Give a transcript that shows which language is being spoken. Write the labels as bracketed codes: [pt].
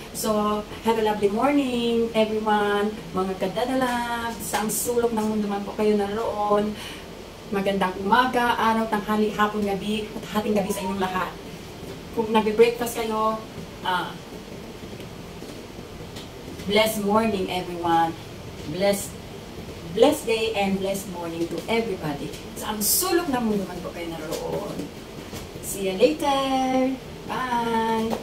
[en] So, have a lovely morning everyone. [tl] Mga kadadalag, sa ang sulok ng mundo man po kayo naroon. Magandang umaga, araw, tanghali, hapon, gabi, at hating gabi sa inyong lahat. Kung nag-breakfast kayo, [en] blessed morning everyone. Blessed day and blessed morning to everybody. [tl] Sa ang sulok ng mundo man po kayo naroon. [en] See you later. Bye!